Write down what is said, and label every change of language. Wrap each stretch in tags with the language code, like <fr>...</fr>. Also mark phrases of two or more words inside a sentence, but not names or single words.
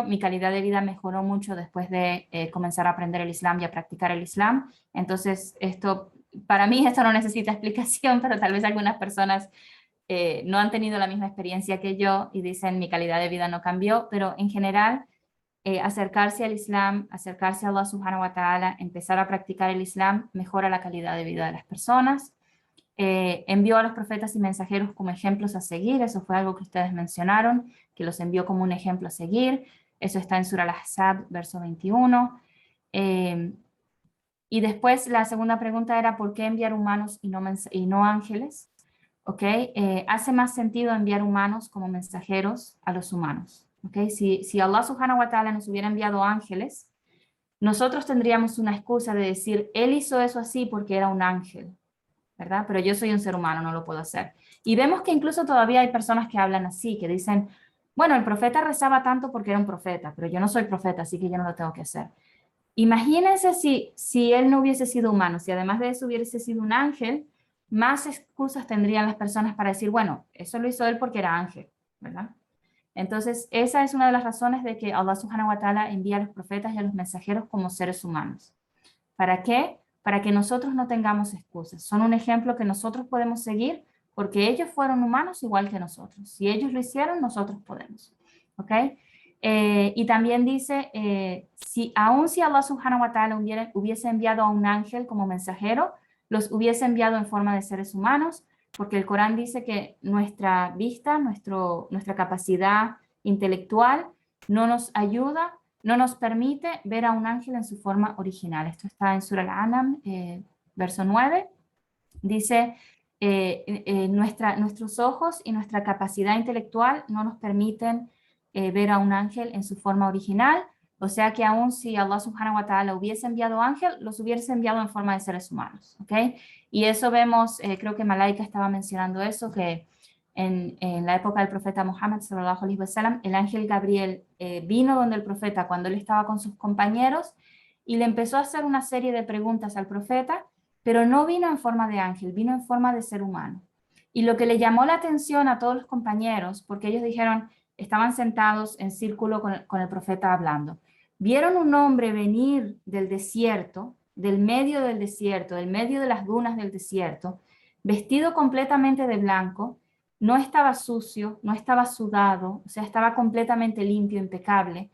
<es>Mi calidad de vida mejoró mucho después de comenzar a aprender el Islam y a practicar el Islam. Entonces, para mí esto no necesita explicación, pero tal vez algunas personas no han tenido la misma experiencia que yo y dicen mi calidad de vida no cambió, pero en general acercarse al Islam, acercarse a Allah</es> <ar>سبحانه وتعالى,</ar> <es>empezar a practicar el Islam, mejora la calidad de vida de las personas. Envió a los profetas y mensajeros como ejemplos a seguir, eso fue algo que ustedes mencionaron, que los envió como un ejemplo a seguir, eso está en Surah Al-Ahzab, verso 21. Y después la segunda pregunta era ¿por qué enviar humanos y no ángeles? ¿Ok? Hace más sentido enviar humanos como mensajeros a los humanos. ¿Ok? Si Allah</es> <ar>سبحانه وتعالى</ar> <es>nos hubiera enviado ángeles, nosotros tendríamos una excusa de decir, él hizo eso así porque era un ángel, ¿verdad? Pero yo soy un ser humano, no lo puedo hacer. Y vemos que incluso todavía hay personas que hablan así, que dicen, bueno, el profeta rezaba tanto porque era un profeta, pero yo no soy profeta, así que yo no lo tengo que hacer. Imagínense si él no hubiese sido humano, si además de eso hubiese sido un ángel, más excusas tendrían las personas para decir, bueno, eso lo hizo él porque era ángel, ¿verdad? Entonces, esa es una de las razones de que Allah</es> <ar>سبحانه وتعالى</ar> <es>envía a los profetas y a los mensajeros como seres humanos. ¿Para qué? Para que nosotros no tengamos excusas. Son un ejemplo que nosotros podemos seguir porque ellos fueron humanos igual que nosotros. Si ellos lo hicieron, nosotros podemos. ¿Ok? Y también dice, aun si Allah</es> <ar>سبحانه وتعالى</ar> <es>hubiese enviado a un ángel como mensajero, los hubiese enviado en forma de seres humanos, porque el Corán dice que nuestra vista, nuestra capacidad intelectual no nos ayuda, no nos permite ver a un ángel en su forma original. Esto está en Surah Al-An'am, verso 9. Dice, nuestros ojos y nuestra capacidad intelectual no nos permiten ver a un ángel en su forma original, o sea que aun si Allah</es> <ar>سبحانه وتعالى</ar> <es>hubiese enviado ángel, los hubiese enviado en forma de seres humanos, ¿ok? Y eso vemos, creo que Malaika estaba mencionando eso, que en la época del profeta Muhammad</es> <ar>صلى الله عليه وسلم,</ar> <es>el ángel Gabriel vino donde el profeta cuando él estaba con sus compañeros y le empezó a hacer una serie de preguntas al profeta, pero no vino en forma de ángel, vino en forma de ser humano. Y lo que le llamó la atención a todos los compañeros, porque ellos dijeron, estaban sentados en círculo con el profeta hablando, vieron un hombre venir del desierto, del medio de las dunas del desierto, vestido completamente de blanco, no estaba sucio, no estaba sudado, o sea, estaba completamente limpio, impecable.</es>